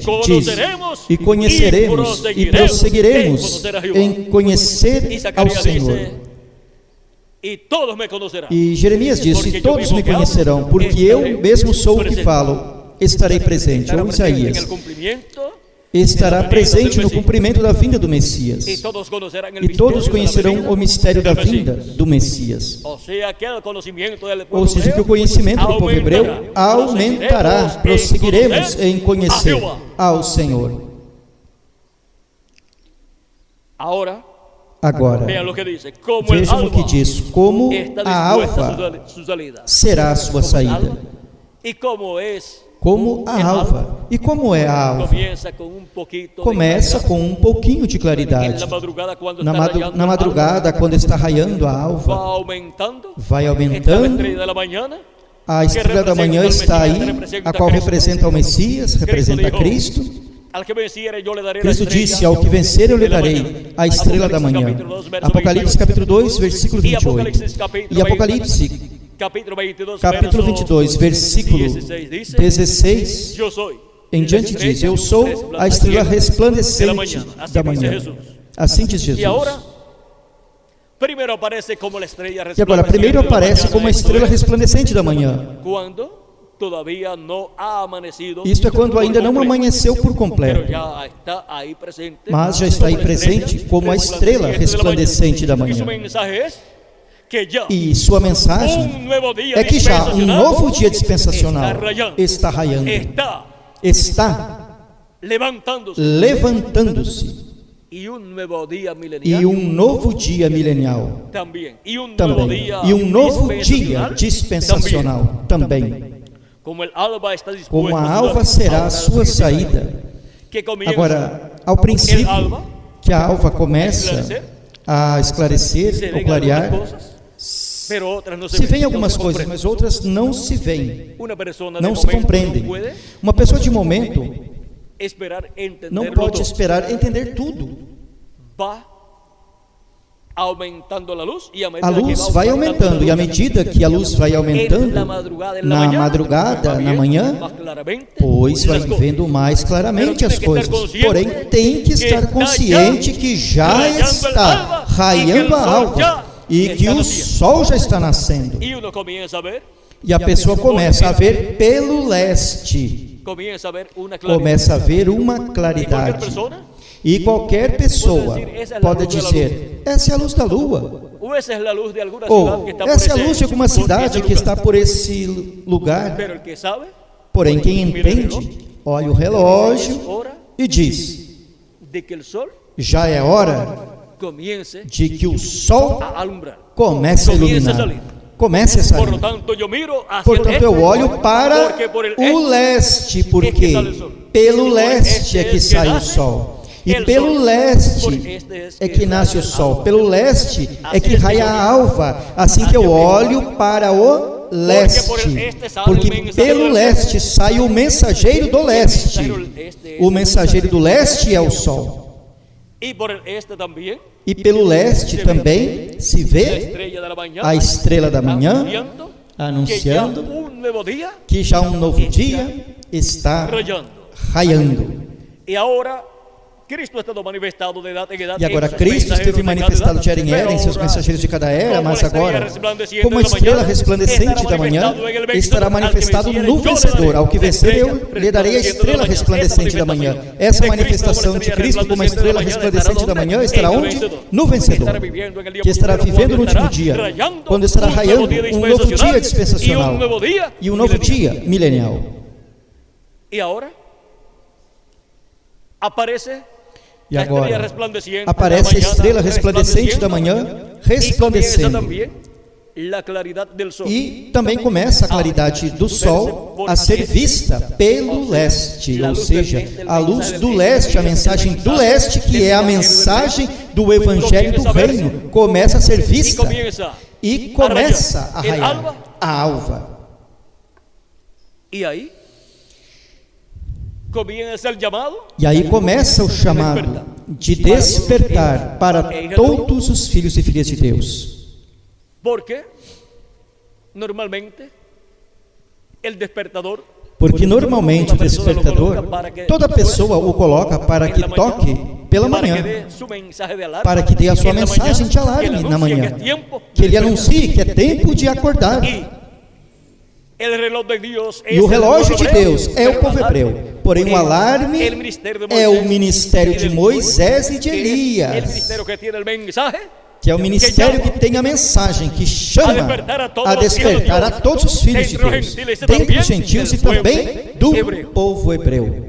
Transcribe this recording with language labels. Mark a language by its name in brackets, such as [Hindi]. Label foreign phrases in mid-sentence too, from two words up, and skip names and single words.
[Portuguese] Diz: e conheceremos e prosseguiremos em conhecer ao Senhor. E Jeremias disse: e todos me conhecerão, porque eu mesmo sou o que falo, estarei presente. Ou Isaías. estará presente no cumprimento da vinda do Messias. [Spanish] Y todos conocerán el [Portuguese] E todos [Spanish] misterio de la [Portuguese] conhecerão [Spanish] venida [Portuguese] o mistério da [Spanish] del [Portuguese] vinda [Spanish] Mesías. [Portuguese] do Messias. [Spanish] O sea que el conocimiento del [Portuguese] Ou [Spanish] pueblo [Portuguese] seja, que o [Spanish] hebreo [Portuguese] conhecimento do povo hebreu aumentará, prosseguiremos em conhecer ao Senhor. [Spanish] Ahora, [Portuguese] Agora, [Spanish] vean lo que dice. Como el [Portuguese] vejam o que [Spanish] alba [Portuguese] diz: como [Spanish] está [Portuguese] a [Spanish] dispuesta [Portuguese] alva [Spanish] su salida. [Portuguese] será a sua [Spanish] Como el [Portuguese] saída. [Spanish] alba. Y como es, [Portuguese] Como a alva. E como é a alva? [Spanish] comienza con un poquito Começa de [Portuguese] com um pouquinho de [Spanish] claridad. En [Portuguese] claridade. [Spanish] la madrugada, cuando [Portuguese] Na, [Spanish] está [Portuguese] madu- [Spanish] rayando [Portuguese] na [Spanish] el [Portuguese] madrugada, quando está raiando a [Spanish] alba, [Portuguese] alva, [Spanish] va aumentando. [Portuguese] vai [Spanish] Está la [Portuguese] aumentando. [Spanish] estrella de la mañana, [Portuguese] A estrela da manhã está aí, a qual representa o Messias, representa Cristo. [Spanish] al que venciere yo le daré la [Portuguese] Cristo [Spanish] estrella [Portuguese] disse: ao que vencer eu lhe [Spanish] de la [Portuguese] darei [Spanish] mañana. [Portuguese] a estrela da manhã. Apocalipse capítulo 2, versículo 28. E Apocalipse capítulo 22, capítulo 22, versículo 16 [Spanish] yo soy [Portuguese] em diante diz: eu sou a estrela resplandecente da manhã. Assim diz [Spanish] Y [Portuguese] Jesus. [Spanish] ahora, primero aparece como la estrella [Portuguese] E agora, primeiro aparece como a estrela resplandecente da manhã. [Spanish] cuando todavía no ha amanecido. [Portuguese] Isto é quando [Spanish] por [Portuguese] ainda não [Spanish] completo. [Portuguese] amanheceu por [Spanish] Pero [Portuguese] completo, [Spanish] ya está ahí presente, [Portuguese] mas já está aí [Spanish] como la estrella [Portuguese] presente como a estrela resplandecente da [Spanish] Y [Portuguese] manhã. [Spanish] su mensaje es que ya [Portuguese] E sua mensagem [Spanish] un nuevo día [Portuguese] é que já um [Spanish] dispensacional [Portuguese] novo dia dispensacional [Spanish] está rayando, [Portuguese] está raiando, [Spanish] está [Portuguese] está [Spanish] levantándose, [Portuguese] levantando-se, [Spanish] y un nuevo día [Portuguese] e [Spanish] milenial [Portuguese] um novo dia milenial [Spanish] también, y un nuevo [Portuguese] também, [Spanish] día [Portuguese] e um novo dia [Spanish] dispensacional [Portuguese] dispensacional também. [Spanish] como el alba está dispuesto [Portuguese] Como a [Spanish] su [Portuguese] alva [Spanish] salida, [Portuguese] será a sua saída. [Spanish] que comienza [Portuguese] Agora, ao [Spanish] el [Portuguese] princípio [Spanish] alba, [Portuguese] que a alva começa a esclarecer [Spanish] se [Portuguese] ou [Spanish] ven [Portuguese] clarear, [Spanish] algunas cosas, pero otras no se [Portuguese] se [Spanish] ven, [Portuguese] veem [Spanish] no [Portuguese] algumas [Spanish] se [Portuguese] coisas, [Spanish] comprenden. [Portuguese] mas outras não se veem, [Spanish] Una persona de [Portuguese] não se [Spanish] momento [Portuguese] compreendem. [Spanish] no puede [Portuguese] Uma pessoa de momento [Spanish] esperar entender [Portuguese] não [Spanish] lo [Portuguese] pode [Spanish] todo. [Portuguese] esperar entender tudo. [Spanish] Va aumentando la luz y a medida [Portuguese] A [Spanish] que [Portuguese] luz [Spanish] va [Portuguese] vai aumentando, e à [Spanish] la luz, [Portuguese] medida que a luz vai aumentando, [Spanish] en la madrugada, en la [Portuguese] na [Spanish] mañana, [Portuguese] madrugada, [Spanish] va [Portuguese] na [Spanish] viendo [Portuguese] manhã, [Spanish] más claramente [Portuguese] pois vai [Spanish] las cosas. [Portuguese] vendo mais claramente as coisas. Porém, tem que estar consciente que já está raiando a alva e que o sol já está nascendo. [Spanish] Y uno comienza a ver, [Portuguese] E a pessoa começa a ver pelo leste, [Spanish] comienza a ver una claridad. [Portuguese] começa a ver uma [Spanish] Y cualquier [Portuguese] claridade. [Spanish] persona, [Portuguese] E qualquer pessoa pode dizer: essa é a luz da lua, [Spanish] o esa es la luz de alguna ciudad [Portuguese] ou [Spanish] que está por [Portuguese] essa é a [Spanish] ese- [Portuguese] luz de alguma [Spanish] por ese [Portuguese] cidade que [Spanish] lugar. [Portuguese] está por esse lugar. [Spanish] Pero el que sabe, [Portuguese] Porém, quem entende, olha o relógio [Spanish] hora [Portuguese] e diz: [Spanish] de que el sol [Portuguese] já é hora [Spanish] comience [Portuguese] de que o sol [Spanish] a alumbrar. [Portuguese] comece a iluminar, comece a [Spanish] Por lo [Portuguese] sair. [Spanish] tanto, yo miro hacia [Portuguese] Portanto, [Spanish] el [Portuguese] eu [Spanish] este, [Portuguese] olho para [Spanish] porque por el [Portuguese] o leste, porque [Spanish] que sale [Portuguese] o sol. pelo E por leste é que [Spanish] este [Portuguese] sai [Spanish] que [Portuguese] o nasce sol. E [Spanish] el [Portuguese] pelo [Spanish] sol. Por [Portuguese] leste [Spanish] este [Portuguese] é que nasce o sol. Pelo leste é Assim que é raia que eu a alva. Assim que eu olho para o leste, [Spanish] por el este sale [Portuguese] porque o mensageiro pelo do leste sai o mensageiro do leste. O mensageiro do leste é o sol. [Spanish] y por el este también, [Portuguese] E pelo leste também se [Spanish] la [Portuguese] vê [Spanish] estrella de la mañana, [Portuguese] a estrela da manhã [Spanish] anunciando [Portuguese] anunciando [Spanish] que ya un nuevo día [Portuguese] que já um novo dia está [Spanish] rayando. [Portuguese] raiando. [Spanish] Y ahora Cristo ha estado manifestado de edad en edad. [Portuguese] E agora [Spanish] en sus [Portuguese] Cristo [Spanish] mensajeros [Portuguese] esteve [Spanish] de cada [Portuguese] manifestado [Spanish] edad. [Portuguese] de era em era em seus [Spanish] Pero [Portuguese] mensageiros de cada era, [Spanish] como [Portuguese] mas a [Spanish] estrella [Portuguese] agora, [Spanish] resplandeciente [Portuguese] como a [Spanish] de la [Portuguese] estrela [Spanish] mañana, [Portuguese] resplandecente da [Spanish] estará [Portuguese] manhã, [Spanish] manifestado en el vencedor. [Portuguese] estará [Spanish] Al que [Portuguese] manifestado [Spanish] venciere, [Portuguese] no [Spanish] yo le [Portuguese] vencedor. [Spanish] daré [Portuguese] Ao que [Spanish] la [Portuguese] vencer, eu [Spanish] estrella [Portuguese] lhe darei a estrela resplandecente da manhã. Essa manifestação de Cristo como a estrela resplandecente da manhã estará onde? No vencedor, que estará vivendo no último dia, quando estará raiando um novo dia dispensacional e um novo dia milenial. E agora aparece E [Spanish] a estrella [Portuguese] agora resplandeciente aparece a [Spanish] da mañana, [Portuguese] estrela resplandecente da manhã, [Spanish] y comienza [Portuguese] resplandecendo. [Spanish] también la claridad del sol. [Portuguese] E também começa a claridade do sol a ser vista pelo leste, ou seja, a luz do leste, a mensagem do leste, que é a mensagem do Evangelho do Reino, começa a ser [Spanish] Y [Portuguese] vista [Spanish] comienza [Portuguese] e começa a raiar a alva. [Spanish] y ahí comienza el llamado [Portuguese] E aí começa o chamado de despertar para todos os filhos e filhas de Deus. [Spanish] porque normalmente el despertador, [Portuguese] Porque normalmente o despertador, toda pessoa o coloca para que toque pela [Spanish] para que [Portuguese] manhã, [Spanish] dê su mensaje de alarma, [Portuguese] para que dê a sua [Spanish] en la [Portuguese] mensagem [Spanish] mañana, [Portuguese] de alarme [Spanish] que [Portuguese] na [Spanish] anuncie [Portuguese] manhã, [Spanish] que es tiempo [Portuguese] que ele [Spanish] de [Portuguese] anuncie que é tempo de acordar. [Spanish] despertar. Y el reloj de Dios [Portuguese] E o relógio de Deus é o povo hebreu. Porém, o alarme é o ministério de Moisés e de Elias, que é o ministério que tem a mensagem, que chama a despertar a todos os filhos de Deus, dentre os gentios e também do povo hebreu.